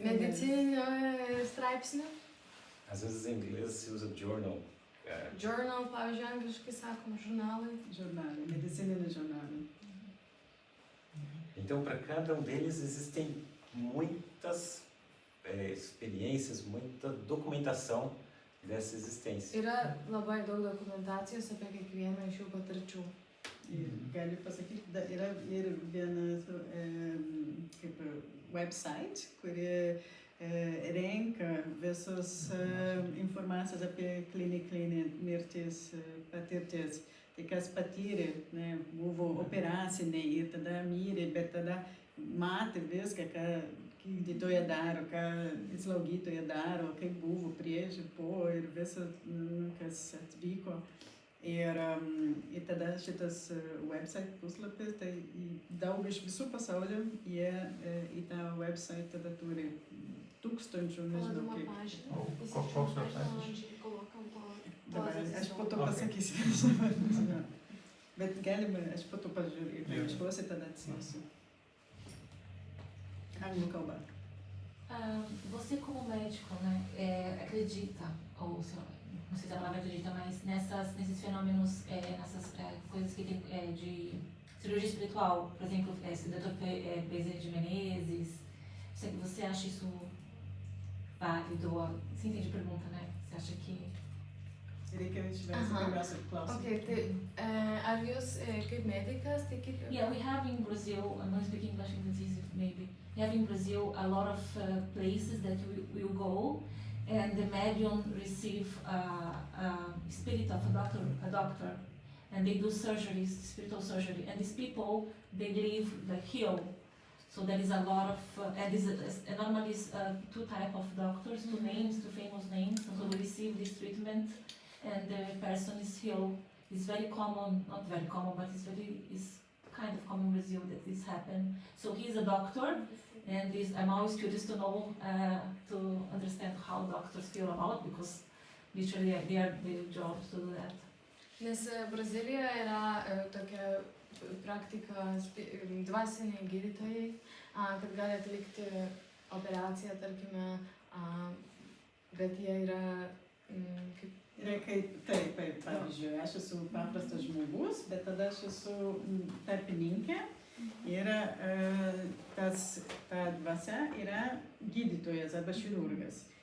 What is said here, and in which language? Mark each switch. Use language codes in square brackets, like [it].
[lt] medicininių straipsnių. [pt] Às vezes em inglês se usa journal. [lt] Journal, pavyzdžiui, angliškai sakoma, žurnalai. [pt] Jornada, medicina no jornada. Então, para cada um deles existem muitas experiências, muita documentação dessa existência. [lt] Yra labai daug dokumentacijos apie kiekvieną iš šių patirčių. Ir gali pasakyti, yra ir vienas kaip website, kuri renka visos informacijos apie klinikinę mirties patirties. Tai kas patyrė, ne, buvo operaciniai ir tada mirė, bet tada matė viską, ką gydytoja daro, ką slaugytoja daro, kaip buvo prieš ir po ir visą, kas atvyko. Ir tada šitas website puslapis, tai daug iš visų pasaulio jie į tą website tada turi tūkstančių, nežinau kiek. Koks website? Dabar aš po to pasakysiu. Bet galima, aš po to pažiūrėjau, ieškosiu, tada atsiųsiu. Anglų kalba. [pt] Você como médico, né, acredita, ou não sei se a palavra acredita, mas nesses fenômenos, nessas coisas que tem de cirurgia espiritual, por exemplo, esse Dr. Bezerra de Menezes, você acha isso válido? Você entende a pergunta, né? Você acha que... [lt] Reikia, kad išversti pirmiausia klausimą. Okay, tai ar jūs kaip medikas tikite? [en] Yeah, we have in Brazil, I'm not speaking English, it's easy maybe. We have in Brazil a lot of places that we will go, and the medium receive a spirit of a doctor, and they do surgeries, spiritual surgery, and these people, they live the heal. So there is a lot of, and normally is two types of doctors, two names, two famous names, so they receive this treatment, and the person is healed. It's very common, not very common, but it's kind of common in Brazil that this happen. So he's a doctor, and I'm always curious to know, to understand how doctors feel about, because literally they are their job to do that. [lt] Nes Brazilijoje yra tokia praktika dvasiniai gydytojai, kad gali atlikti operaciją, tarkime, bet jie yra kaip... Yra kaip, taip, pavyzdžiui, aš esu paprastas žmogus, bet tada aš esu tarpininkė ir ta dvasia yra gydytojas arba chirurgas.